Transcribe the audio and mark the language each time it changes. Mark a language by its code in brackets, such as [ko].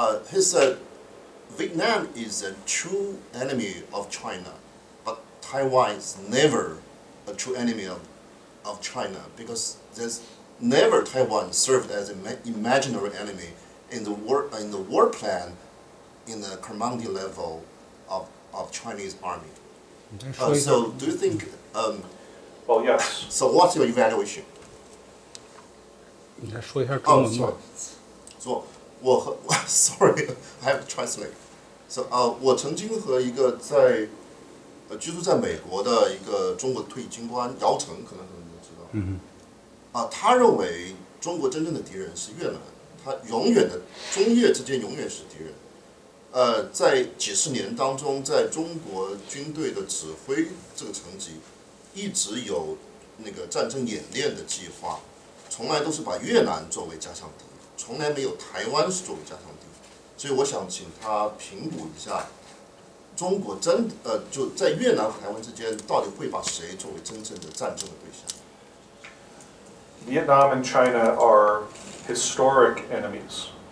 [en] He said Vietnam is a true enemy of China, but Taiwan is never a true enemy of China because there's never Taiwan served as an imaginary enemy in the war plan in the commanding level of Chinese army. So do you think? Well, yes. So what's your evaluation? [zh] 你再说一下中文吧。 [en] So sorry, I have to translate. [zh] So 我曾经和一个居住在美国的一个中国退役军官姚成，可能你们知道。他认为中国真正的敌人是越南，他永远的中越之间永远是敌人。在几十年当中，在中国军队的指挥这个层级，一直有那个战争演练的计划，从来都是把越南作为家乡敌，从来没有台湾是作为家乡敌。所以我想请他评估一下，中国就在越南和台湾之间，到底会把谁作为真正的战争的对象？ [en] Vietnam and China are historic enemies.